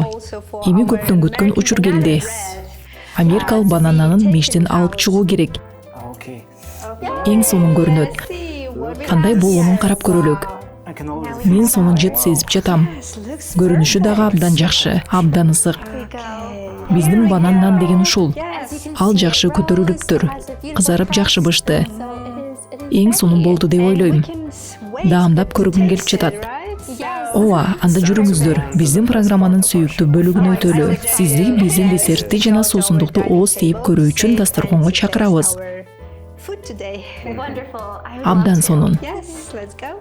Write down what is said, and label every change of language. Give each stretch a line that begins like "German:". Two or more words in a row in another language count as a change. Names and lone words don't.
Kyrgyz: Эми көптөн күткөн учур келди. Америкалык банананын мештен алып чыгуу керек.
English: Okay.
Kyrgyz: Эң сонун көрүнөт. Кандай болуунун карап көрөлүк.
English: I can already.
Kyrgyz: Мен сонун жет сезип жатам. Көрүнүшү дагы абдан жакшы, абдан ысык. Биздин банан нан деген ушул. Ал жакшы көтөрүлүптүр. Кызарып жакшы бышты. Эң сонун болду деп ойлойм. Даамдап көргүм келип жатат. Ооба, анда жүрүңүздөр. Биздин программанын сүйүктүү бөлүгүнө өтөлү. Сизди биздин десертти жана суусундукту ооз тийип көрүү үчүн дасторконго чакырабыз.
English: food today? Wonderful. I would
Kyrgyz: Абдан
English: love to.
Kyrgyz: сонун.
English: Yes, let's go.